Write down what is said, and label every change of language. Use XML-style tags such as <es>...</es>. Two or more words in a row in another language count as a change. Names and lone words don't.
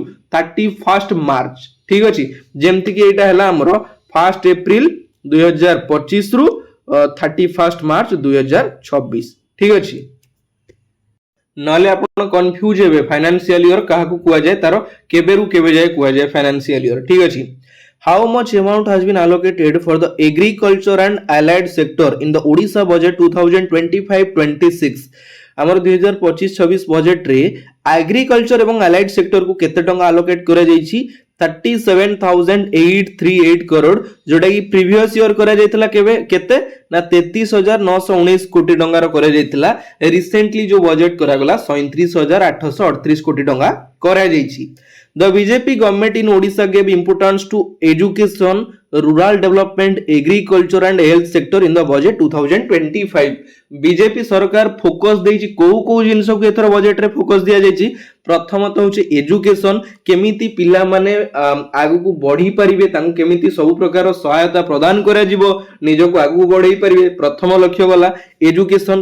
<or>31 ମାର୍ଚ୍ଚ ଠିକ ଅଛି ଯେମିତି କି ଏଟା ହେଲା ହମର 1 ଅପ୍ରେଲ 2025 ରୁ 31 ମାର୍ଚ୍ଚ 2026 ଠିକ ଅଛି ନହେଲେ ଆପଣ କନଫ୍ୟୁଜ ହେବେ</or> <en>financial year</en> <or>କାହା କୁ କୁହା ଯାଏ ତାର କେବେ ରୁ କେବେ ଯାଏ କୁହା ଯାଏ</or> <en>financial year</en> <or>ଠିକ ଅଛି</or> <en>how much amount has been allocated for the agriculture and allied sector in the Odisha budget 2025-26</en> <or>ହମର 2025-26 ବଜେଟ ରେ ଏଗ୍ରିକଲଚର ଏବଂ</or> <en>allied sector</en> <or>କୁ କେତେ ଟଙ୍କା ଆଲୋକେଟ କରା ଯାଇଛି 37,838 କୋଟି, ଯୋଉଟା କି</or> <en>previous year</en> <or>କରା ଯାଇଥିଲା କେବେ କେତେ ନା 33,919 କୋଟି ଟଙ୍କାର କରା ଯାଇଥିଲା। ରିସେଣ୍ଟଲି ଯୋ ବଜେଟ କରା ଗଲା 37,838 କୋଟି ଟଙ୍କା କରା ଯାଇଛି।</or> <en>The BJP government in Odisha gave importance to education, rural development, agriculture and health sector in the budget 2025।</en> <or>ବିଜେପି ସରକାର ଫୋକସ ଦେଇଛି କେଉଁ ଜିନିଷ କୁ ଏଥର ବଜେଟ ରେ ଫୋକସ ଦିଆ ଯାଇଛି। ପ୍ରଥମତଃ ହେଉଛି ଏଜୁକେସନ, କେମିତି ପିଲା ମାନେ ଆଗୁ କୁ ବଢ଼ି ପାରିବେ, ତାଙ୍କୁ କେମିତି ସବୁ ପ୍ରକାର ସହାୟତା ପ୍ରଦାନ କରା ଯିବ, ନିଜକୁ ଆଗୁ ବଢ଼ାଇ ପାରିବେ, ପ୍ରଥମ ଲକ୍ଷ୍ୟ ହେଲା ଏଜୁକେସନ।</or>